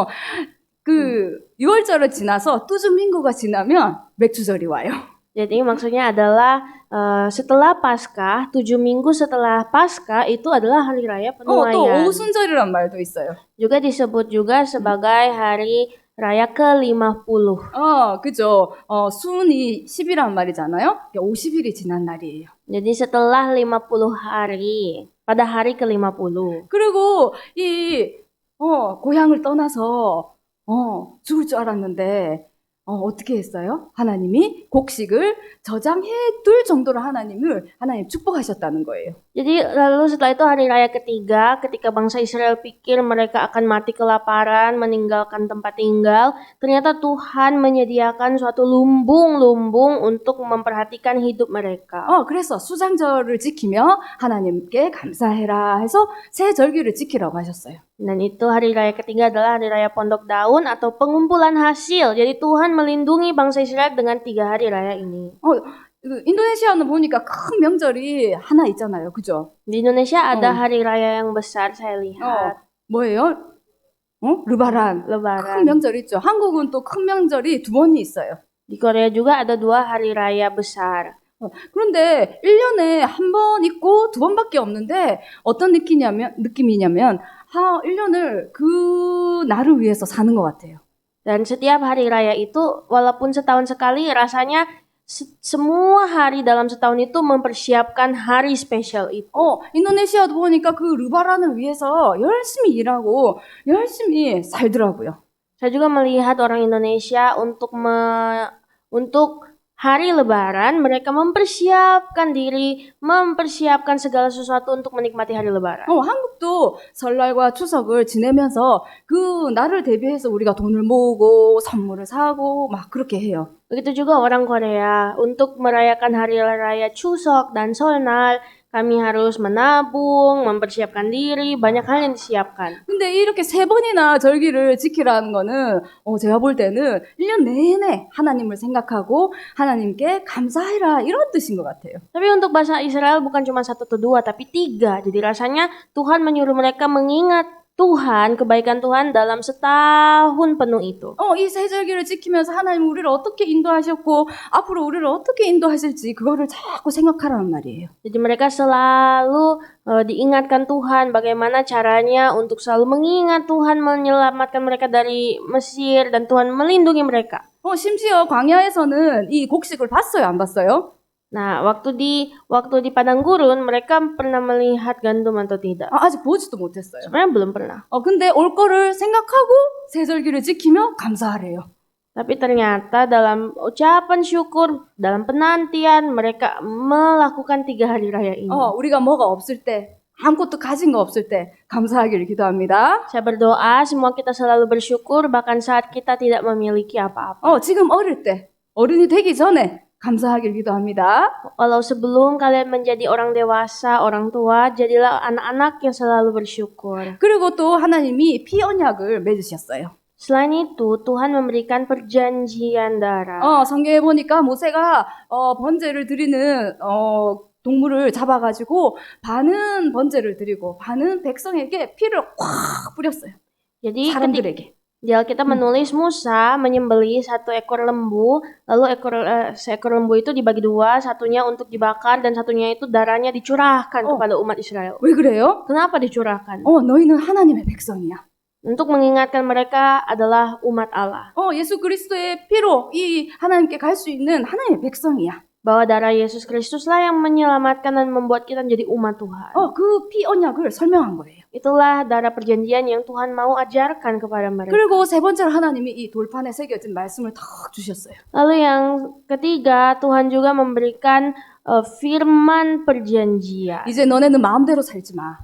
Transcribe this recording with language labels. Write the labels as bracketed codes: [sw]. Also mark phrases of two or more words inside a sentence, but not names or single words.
[ko] 6월절을 지나서 7 minggu가 지나면 맥주절이 와요. [id] Jadi maksudnya adalah setelah Paskah, 7 minggu setelah Paskah itu adalah hari raya penuaian. [ko] 또 오순절이란 말도 있어요. [id] Juga disebut juga sebagai hari raya ke-50. [ko] 그죠. 순이 10이란 말이잖아요. 50일이 지난 날이에요. [id] Jadi setelah 50 hari, pada hari ke-50. [ko] 그리고 이 고향을 떠나서 죽을 줄 알았는데 어떻게 했어요? 하나님이 곡식을 저장해 둘 정도로 하나님 축복하셨다는 거예요. [id] Jadi lalu setelah itu hari raya ketiga, ketika bangsa Israel pikir mereka akan mati kelaparan, meninggalkan tempat tinggal, ternyata Tuhan menyediakan suatu lumbung-lumbung untuk memperhatikan hidup mereka. [ko] 그래서 수장절을 지키며 하나님께 감사해라 해서 새 절기를 지키라고 하셨어요. [id] Dan itu hari raya ketiga adalah hari raya pondok daun atau pengumpulan hasil. Jadi Tuhan melindungi bangsa Israel dengan 3 hari raya ini. [ko] 인도네시아는 보니까 큰 명절이 하나 있잖아요. 그죠? [id] Di Indonesia ada hari raya yang besar saya lihat. [ko] 뭐예요? 르바란. 큰 명절 있죠. 한국은 또 큰 명절이 2번이 있어요. [id] Di Korea juga ada 2 hari raya besar. [ko] 그런데 1년에 한 번 있고 2번밖에 없는데 어떤 느낌이냐면 1년을 그 날을 위해서 사는 것 같아요. [id] Dan setiap hari raya itu walaupun setahun sekali rasanya semua hari dalam setahun itu mempersiapkan hari spesial itu. [ko] 인도네시아도 보니까 그 르바란을 위해서 열심히 일하고 열심히 살더라고요. [id] Saya juga melihat orang Indonesia untuk hari Lebaran mereka mempersiapkan diri, mempersiapkan segala sesuatu untuk menikmati hari Lebaran. [ko] 한국도 설날과 추석을 지내면서 그 날을 대비해서 우리가 돈을 모으고 선물을 사고 막 그렇게 해요. [id] Begitu juga orang Korea, untuk merayakan hari raya Chuseok dan Seoll날 kami harus menabung, mempersiapkan diri, banyak hal yang disiapkan. [ko] 근데 이렇게 세 번이나 절기를 지키라는 거는 제가 볼 때는 1년 내내 하나님을 생각하고 하나님께 감사해라 이런 뜻인 것 같아요. [id] Tapi untuk bangsa Israel bukan cuma 1 atau 2, tapi 3. Jadi rasanya Tuhan menyuruh mereka mengingat Tuhan, kebaikan Tuhan dalam setahun penuh itu. [ko] 이 세 절기를 지키면서 하나님 우리를 어떻게 인도하셨고 앞으로 우리를 어떻게 인도하실지 그거를 자꾸 생각하라는 말이에요. [id] Jadi mereka selalu diingatkan Tuhan bagaimana caranya untuk selalu mengingat Tuhan menyelamatkan mereka dari Mesir dan Tuhan melindungi mereka. [ko] 심지어 광야에서는 이 곡식을 봤어요, 안 봤어요? [id] Nah, waktu di padang gurun mereka pernah melihat gandum atau tidak? [ko] 아직 보지도 못했어요. [id] Sebenarnya belum pernah. [ko] 근데 올 거를 생각하고 세 절기를 지키며 감사하래요. [id] Tapi ternyata dalam ucapan syukur, dalam penantian mereka melakukan 3 hari raya ini. [ko] 우리가 뭐가 없을 때, 아무것도 가진 거 없을 때 감사하기를 기도합니다. [id] Saya berdoa semua kita selalu bersyukur bahkan saat kita tidak memiliki apa-apa. [ko] 지금 어릴 때, 어른이 되기 전에 감사하기를 기도합니다. [id] Walau sebelum kalian menjadi orang dewasa, orang tua, jadilah anak-anak yang selalu bersyukur. [ko] 그리고 또 하나님이 피 언약을 맺으셨어요. [id] Selain itu, Tuhan memberikan perjanjian darah. [ko] 성경에 보니까 모세가 번제를 드리는 동물을 잡아가지고 반은 번제를 드리고 반은 백성에게 피를 꽉 뿌렸어요. [id] Jadi [ko] 사람들에게. [id] di Alkitab menulis Musa menyembelih 1 ekor lembu, lalu seekor lembu itu dibagi 2, satunya untuk dibakar dan satunya itu darahnya dicurahkan kepada umat Israel. [ko] 왜 그래요? [id] Kenapa dicurahkan? [ko] 너희는 하나님의 백성이야. [id] Untuk mengingatkan mereka adalah umat Allah. [ko] 예수 그리스도의 피로 이 하나님께 갈 수 있는 하나님의 백성이야. [id] Bahwa darah Yesus Kristuslah yang menyelamatkan dan membuat kita menjadi umat Tuhan. [ko] 그 피 언약을 설명한 거예요. [id] Itulah darah perjanjian yang Tuhan mau ajarkan kepada mereka. [ko] 그리고 세 번째로 하나님이 이 돌판에 새겨진 말씀을 탁 주셨어요. [id] Lalu yang ketiga, Tuhan juga memberikan firman perjanjian. [ko] 이제 너네는 마음대로 살지 마.